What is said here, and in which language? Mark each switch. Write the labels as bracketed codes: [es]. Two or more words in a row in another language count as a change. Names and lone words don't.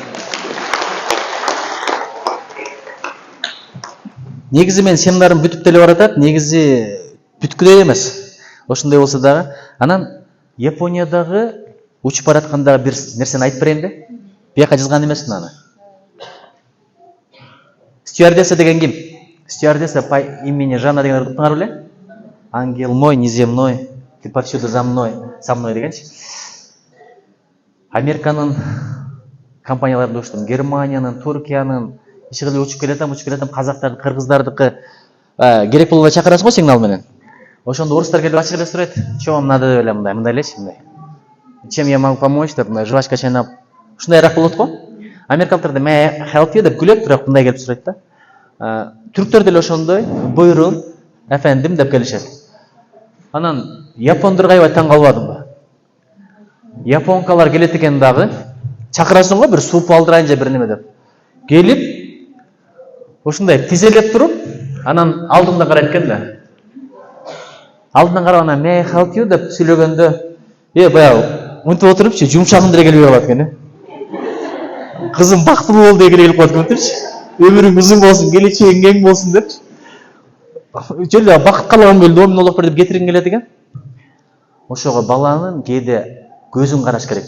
[ky] Негизи мен семинарым бүтүп деле баратат, негизи бүткүлөй эмес. Ошондой болсо дагы. Анан Япониядагы учуп бараткандагы бир нерсени айтып берейин да. Бияка жазган эмесмин аны. Стюардесса деген ким? Стюардесса по имени Жанна деген уктуңар беле? [ru] Ангел мой неземной, ты повсюду со мной дегенчи. [ky] Американын компанияларында учтум, Германиянын, Туркиянын, иши кылып учуп келатам, казактардын, кыргыздардыкы. керек болбой чакырасың го сигнал менен. Ошондо орустар келип ачык эле сурайт. [ru] Чё вам надо [ky] деп эле мындай элечи мындай. [ru] Чем я могу помочь [ky] деп мындай жвачка чайнап ушундайраак болот го. Америкалыктар да [en] may I help you [ky] деп күлөт, бирок мындай келип сурайт да. Түрктөр деле ошондой, [tr] buyurun, efendim [ky] деп келишет. Анан япондорго аябай таң калбадымбы? Японкалар келет экен дагы, чакырасың го бир суп алдырайын же бир неме деп. Келип, ушундай тизелеп туруп, анан алдымда карайт экен да. Алдынан карап анан [en] may I help you [ky] деп сүйлөгөндө, баягы мынтип отурупчу, жумшагым деле келбей калат экен. Кызым бактылуу бол деген келип калат экен. Өмүрүң узун болсун, келечегиң кең болсун депчи. Жөлө бакыт каалаган келди, мен олоп бер деп кетиргим келет экен. Ошого баланын кээде көзүн караш керек.